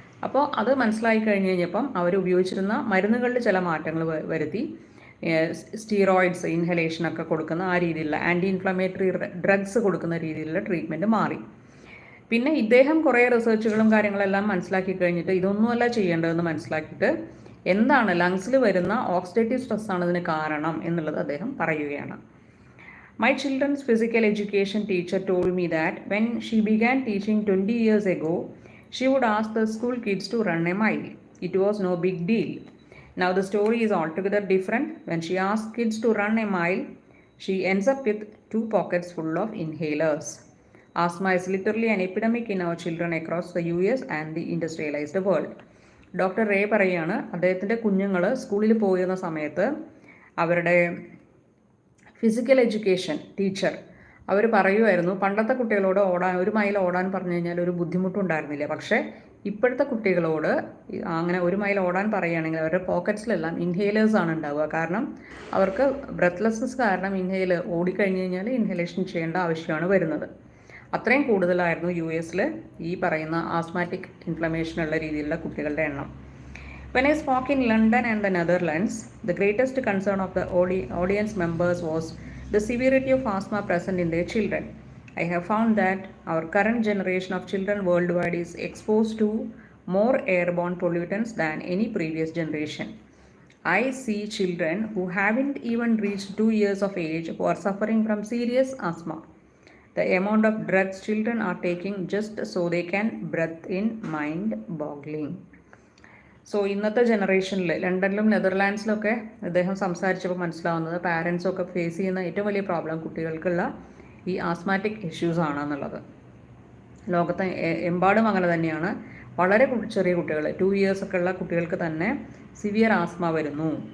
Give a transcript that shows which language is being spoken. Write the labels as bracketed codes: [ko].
[ml] അപ്പോൾ അത് മനസ്സിലായി കഴിഞ്ഞ് കഴിഞ്ഞപ്പം അവർ ഉപയോഗിച്ചിരുന്ന മരുന്നുകളിൽ ചില മാറ്റങ്ങൾ വരുത്തി സ്റ്റീറോയിഡ്സ് ഇൻഹലേഷനൊക്കെ കൊടുക്കുന്ന ആ രീതിയിലുള്ള ആൻറ്റി ഇൻഫ്ലമേറ്ററി ഡ്രഗ്സ് കൊടുക്കുന്ന രീതിയിലുള്ള ട്രീറ്റ്മെൻറ്റ് മാറി. പിന്നെ ഇദ്ദേഹം കുറേ റിസർച്ചുകളും കാര്യങ്ങളെല്ലാം മനസ്സിലാക്കി കഴിഞ്ഞിട്ട് ഇതൊന്നുമല്ല ചെയ്യേണ്ടതെന്ന് മനസ്സിലാക്കിയിട്ട് എന്താണ് ലങ്സിൽ വരുന്ന ഓക്സിഡേറ്റീവ് സ്ട്രെസ്സാണ് ഇതിന് കാരണം എന്നുള്ളത് അദ്ദേഹം പറയുകയാണ്. [en] My children's physical education teacher told me that when she began teaching 20 years ago, she would ask the school kids to run a mile. It was no big deal. Now the story is altogether different. When she asks kids to run a mile, she ends up with 2 pockets full of inhalers. Asthma is literally an epidemic in our children across the US and the industrialized world. [ml] Doctor ray പറയുകയാണ്, അദ്ദേഹത്തിൻ്റെ കുഞ്ഞുങ്ങൾ സ്കൂളിൽ പോയിരുന്ന സമയത്ത് അവരുടെ physical education teacher അവർ പറയുമായിരുന്നു, പണ്ടത്തെ കുട്ടികളോട് ഓടാൻ 1 മൈൽ ഓടാൻ പറഞ്ഞു കഴിഞ്ഞാൽ ഒരു ബുദ്ധിമുട്ടുണ്ടായിരുന്നില്ല. പക്ഷേ ഇപ്പോഴത്തെ കുട്ടികളോട് അങ്ങനെ 1 മൈൽ ഓടാൻ പറയുകയാണെങ്കിൽ അവരുടെ പോക്കറ്റ്സിലെല്ലാം ഇൻഹേലേഴ്സ് ആണ് ഉണ്ടാവുക. കാരണം അവർക്ക് ബ്രെത്ത്ലെസ്നെസ് കാരണം ഓടിക്കഴിഞ്ഞ് കഴിഞ്ഞാൽ ഇൻഹലേഷൻ ചെയ്യേണ്ട ആവശ്യമാണ് വരുന്നത്. അത്രയും കൂടുതലായിരുന്നു US ഈ പറയുന്ന ആസ്മാറ്റിക് ഇൻഫ്ലമേഷനുള്ള രീതിയിലുള്ള കുട്ടികളുടെ എണ്ണം. [en] When I spoke in London and the Netherlands, the greatest concern of the audience members was the severity of asthma present in their children. I have found that our current generation of children worldwide is exposed to more airborne pollutants than any previous generation. I see children who haven't even reached 2 years of age who are suffering from serious asthma. The amount of drugs children are taking just so they can breathe in mind-boggling. [ml] So ഇന്നത്തെ ജനറേഷനിൽ ലണ്ടനിലും നെതർലാൻഡ്സിലൊക്കെ അദ്ദേഹം സംസാരിച്ചപ്പോൾ മനസ്സിലാവുന്നത് പാരൻസൊക്കെ face ചെയ്യുന്ന ഏറ്റവും വലിയ problem കുട്ടികൾക്കുള്ള ഈ ആസ്മാറ്റിക് ഇഷ്യൂസ് ആണെന്നുള്ളത്. ലോകത്തെ എമ്പാടും അങ്ങനെ തന്നെയാണ്. വളരെ ചെറിയ കുട്ടികൾ 2 years ഒക്കെ ഉള്ള കുട്ടികൾക്ക് തന്നെ സിവിയർ ആസ്മ വരുന്നു.